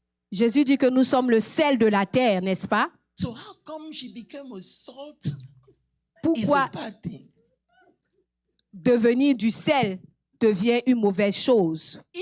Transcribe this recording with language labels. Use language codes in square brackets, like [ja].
[fr] Jésus dit que nous sommes le sel de la terre, n'est-ce pas? [en] So how come she became a salt? [fr] Pourquoi devenir du sel devient une mauvaise chose?